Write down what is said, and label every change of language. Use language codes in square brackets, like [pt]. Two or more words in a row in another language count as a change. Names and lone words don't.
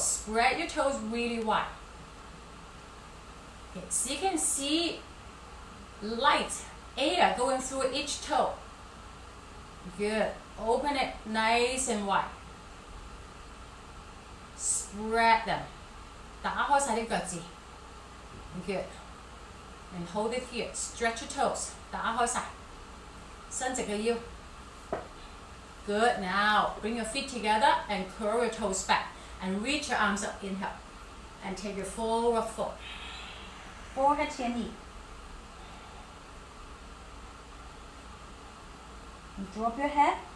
[en] Spread your toes really wide. Okay, so you can see light air going through each toe. Good. Open it nice and wide. Spread them. [yue] 打開晒啲腳趾. [en] Good. And hold it here. Stretch your toes. [yue] 打開晒. 伸直個腰. [en] Good. Now bring your feet together and curl your toes back. And reach your arms up. Inhale. And take your forward fold. Forehead to your knee. And drop your head.